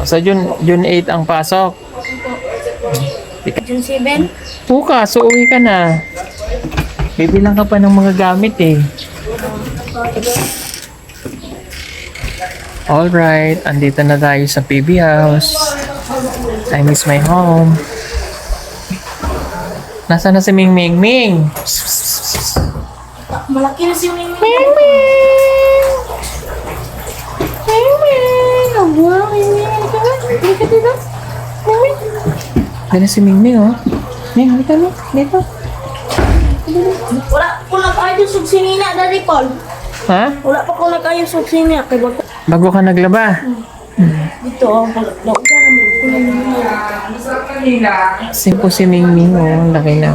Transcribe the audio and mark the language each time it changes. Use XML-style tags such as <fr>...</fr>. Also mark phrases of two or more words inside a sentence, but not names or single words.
<tl>Sa June 8 ang pasok. June 7. Bukas, uuwi ka na. Bibilang ka pa ng mga gamit eh. Alright, andito na tayo sa PB House.</tl> <en>I miss my home.</en> <tl>Nasaan na si Ming Ming? Ming! Malaki na si Ming Ming. Ming Ming! Ming Ming! Oh, wow, Ming Ming. Halika dito. Ming Ming. Dala si Ming Ming oh. Ming, halika mo. Dito.</tl> <ceb>Wala ko nag-ayos og sinina, Daddy Paul.</ceb> <tl>Ha?</tl> <ceb>Wala pa ko nag-ayos og sinina. Kay bago Bago ka naglaba? dito, nauga naman.</ceb> <tl>Simpo si Ming Ming oh. Laki na.</tl>